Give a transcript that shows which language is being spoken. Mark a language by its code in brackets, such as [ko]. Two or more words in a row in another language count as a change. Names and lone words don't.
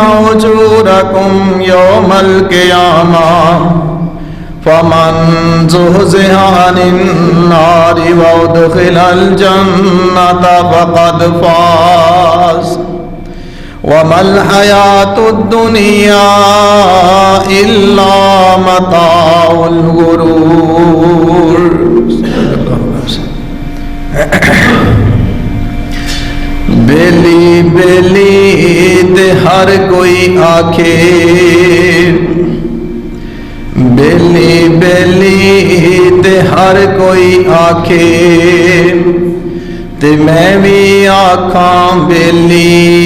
[ar] أجوركم يوم القيامة فمن زحزح عن النار وأدخل الجنة فقد فاز وما الحياة الدنيا إلا متاع الغرور. [pa] بیلی بیلی تے ہر کوئی آکھے بیلی بیلی تے ہر کوئی آکھے تے میں بھی آکھاں بیلی